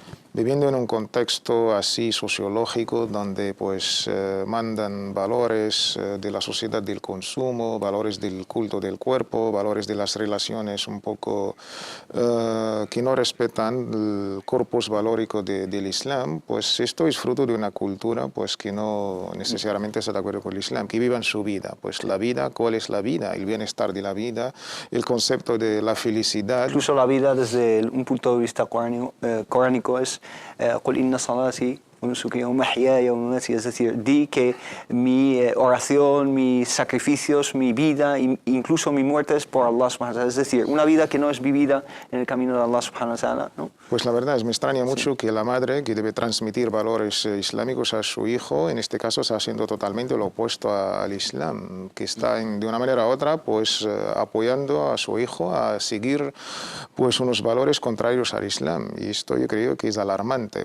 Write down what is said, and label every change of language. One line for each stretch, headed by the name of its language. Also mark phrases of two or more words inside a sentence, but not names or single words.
Spanish: Viviendo en un contexto así sociológico donde pues mandan valores de la sociedad del consumo, valores del culto del cuerpo, valores de las relaciones un poco que no respetan el corpus valórico del Islam, pues esto es fruto de una cultura pues que no necesariamente está de acuerdo con el Islam, que vivan su vida. Pues la vida, ¿cuál es la vida? El bienestar de la vida, el concepto de la felicidad. Incluso la vida desde un punto de vista coránico es
Arabic: قل إن صلاتي ونسكي ومحياي ومماتي,
Spanish: es decir, di que mi oración, mis sacrificios, mi vida, incluso mi muerte es por Allah
Arabic: سبحانه وتعالى,
Spanish: es decir, una vida que no es vivida en el camino de Allah
Arabic: سبحانه وتعالى,
Spanish: ¿no? Pues la verdad me extraña mucho que la madre, que debe transmitir valores islámicos a su hijo, en este caso está haciendo totalmente lo opuesto al Islam, que está de una manera u otra pues apoyando a su hijo a seguir pues unos valores contrarios al Islam, y esto yo creo que es alarmante.